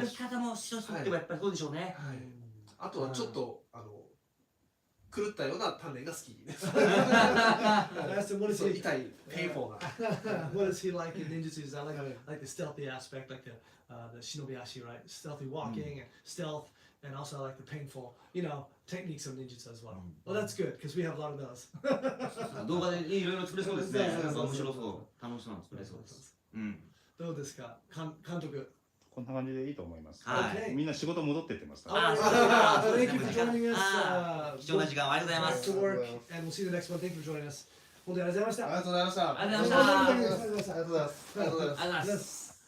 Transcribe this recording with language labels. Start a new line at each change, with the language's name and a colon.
Japanese: 歩き方も白すってもやっぱりそうでしょうねはい。あとはちょっと狂ったような鍛錬が好きです。
English: That's what is
Japanese: そう
English: he?
Japanese: 痛いペインフォーな。
English: What is he like in ninjutsu? Is that like the stealthy aspect, like the shinobi-ashi, right? Stealthy walking and stealth, and also like the painful, techniques of ninjutsu as well. Well, that's good because we have a lot of those.
Japanese: 動画でいろいろ作れそうですねなんか面白そう楽しそうなの作れそうですうんどうですか、監督。こんな感じでいいと思います。はい
English: Okay.
Japanese: みんな仕事戻ってってますかあら。そうです
English: Thank you for joining us.
Japanese: 貴重な時間をありがとうございます
English: Back to work, and we'll see you the next one. Thank you for joining us.
Japanese: 本当にありがとうございました。ありがとうございました。ありがとうございましたありがとうございます。ありがとうございます。ありがとうございます